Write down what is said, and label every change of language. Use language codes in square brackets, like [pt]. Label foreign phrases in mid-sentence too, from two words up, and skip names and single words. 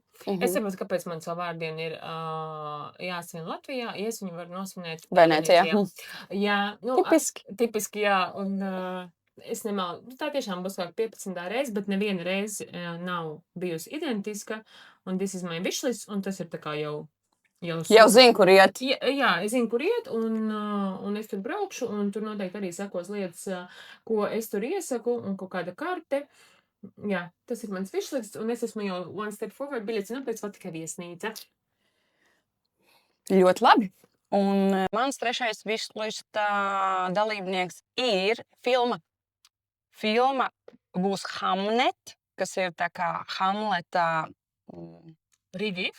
[lv] Es saprotu, kāpēc man savu vārdienu ir jāsvin Latvijā. Ja es viņu varu nosvinēt Venecijā. Jā, nu, Tipiski. tipiski, jā. Un es nemālu, tā tiešām būs kā 15. reize, bet neviena reize nav bijusi identiska. [en] Un this is my wishlist, [lv] un tas ir tā kā jau Jau zinu, kur iet. Jā, es zinu, kur iet, un es tur braukšu, un tur noteikti arī sekos lietas, ko es tur iesaku, un kaut kāda karte. Jā, tas ir mans wishlist, un es esmu jau [en] one step forward, [lv] biļets nopēc vēl tikai viesnīca. Ļoti labi. Un mans trešais wishlist dalībnieks ir filma. Filma būs Hamnet, kas ir tā kā Hamleta... Review?